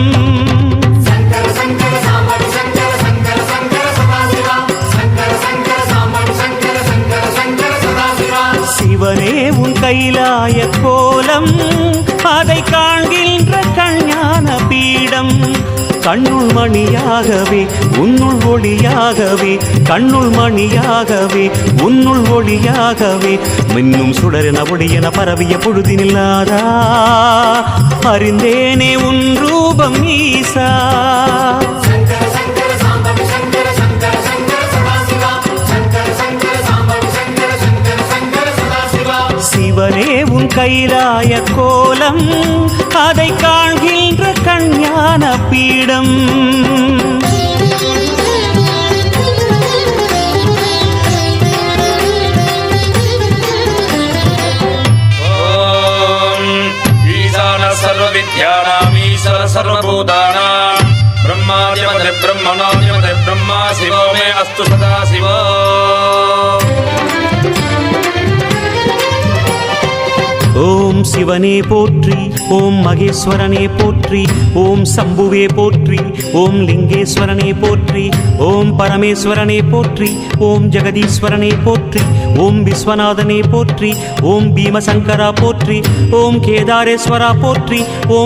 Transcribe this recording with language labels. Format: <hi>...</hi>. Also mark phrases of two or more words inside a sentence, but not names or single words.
<sa>शङ्कर शङ्कर साम्बं शङ्कर शङ्कर शङ्कर सदाशिवा शङ्कर शङ्कर साम्बं शङ्कर शङ्कर शङ्कर सदाशिवा</sa> <ta>சிவனே உன் கைலாய கோலம் அதை காண்கின்ற கஞ்ஞான பீடம் கண்ணுள் மணியாகவே உன்னுள் ஒளியாகவே கண்ணுள் மணியாகவே உன்னுள் ஒளியாகவே மின்னும் சுடரென ஒளியென பரவிய பொழுதினில்லாதா அறிந்தேனே உன் ரூபம் ஈசா</ta> <sa>शङ्कर शङ्कर साम्बं शङ्कर शङ्कर शङ्कर सदाशिवा शङ्कर शङ्कर साम्बं शङ्कर शङ्कर शङ्कर सदाशिवा</sa> <ta>சிவனே உன் கைலாய கோலம் அதை காண்கின்ற கஞ்ஞான பீடம்</ta> <sa>ईशान सर्वविद्यानामीश्वर सर्वभूतानां ब्रह्मादिमते ब्रह्मणादिमते ब्रह्मा शिवो मे अस्तु सदा शिवो</sa> <ta>ஓம் சிவனே போற்றி ஓம் மகேஸ்வரனே போற்றி ஓம் சம்புவே போற்றி ஓம் லிங்கேஸ்வரனே போற்றி ஓம் பரமேஸ்வரனே போற்றி ஓம் ஜெகதீஸ்வரனே போற்றி ஓம் விஸ்வநாதனே போற்றி ஓம் பீமசங்கரா போற்றி ஓம் கேதாரேஸ்வரா போற்றி ஓம்</ta>